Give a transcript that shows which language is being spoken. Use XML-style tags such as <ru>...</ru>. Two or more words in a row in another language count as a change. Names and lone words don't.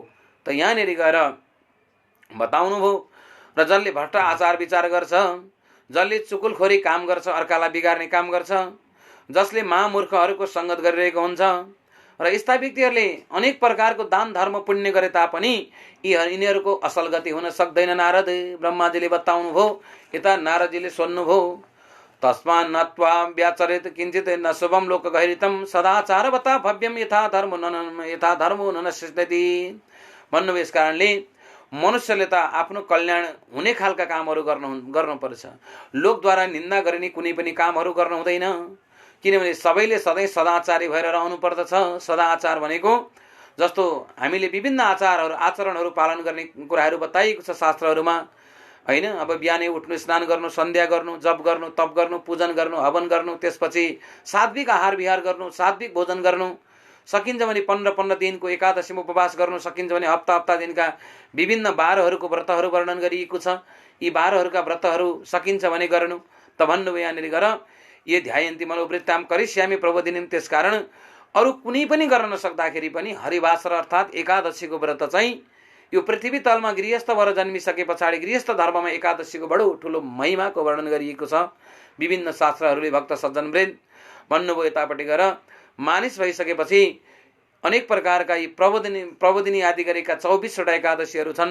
<ne>त यहाँनिर गएर बताउनु भयो। र जसले भ्रष्ट आचार विचार गर्छ, जसले चुकुलखोरी काम गर्छ, अर्कालाई बिगार्ने काम गर्छ, जसले महामूर्खहरूको सङ्गत गरिरहेको हुन्छ, र यस्ता व्यक्तिहरूले अनेक प्रकारको दान धर्म पुण्य गरे तापनि यिनीहरूको असल गति हुन सक्दैन। नारद ब्रह्माजीले बताउनु भयो। यता नारदजीले सोध्नुभयो,</ne> <sa>तस्मान् नत्वा व्याचरित किञ्चित् न शुभम लोक गहिरितम सदाचारवता भव्यम यथा धर्मो न नश्यति भन्नुभयो।</sa> <ne>यस कारणले मनुष्यले त आफ्नो कल्याण हुने खालका कामहरू गर्नुपर्छ। लोकद्वारा निन्दा गरिने कुनै पनि कामहरू गर्नु हुँदैन। किनभने सबैले सधैँ सदाचारी भएर रहनु पर्दछ। सदाचार भनेको जस्तो हामीले विभिन्न आचरणहरू पालन गर्ने कुराहरू बताइएको छ शास्त्रहरूमा, होइन। अब बिहानै उठ्नु, स्नान गर्नु, सन्ध्या गर्नु, जप गर्नु, तप गर्नु, पूजन गर्नु, हवन गर्नु, त्यसपछि सात्विक आहार विहार गर्नु, सात्विक भोजन गर्नु, सकिन्छ भने 15 दिनको एकादशीमा उपवास गर्नु, सकिन्छ भने हप्ता दिनका विभिन्न बारहरूको व्रतहरू वर्णन गरिएको छ। यी बारहरूका व्रतहरू सकिन्छ भने गर्नु। त भन्नुभयो यहाँनिर गर</ne> <sa>ये ध्यायन्ति मनोवृत्ताम करिष्यामि प्रबोधिनीम।</sa> <ne>त्यसकारण अरू कुनै पनि गर्न नसक्दाखेरि पनि हरिवासर अर्थात् एकादशीको व्रत चाहिँ यो पृथ्वी तलमा गृहस्थ भएर जन्मिसके पछाडि गृहस्थ धर्ममा एकादशीको बडो ठुलो महिमाको वर्णन गरिएको छ। विभिन्न शास्त्रहरूले भक्त सज्जनवृन्द भन्नुभयो यतापट्टि गएर मानिस भइसकेपछि अनेक प्रकारका यी प्रबोधिनी आदि गरेका 24वटा एकादशीहरू छन्।</ne>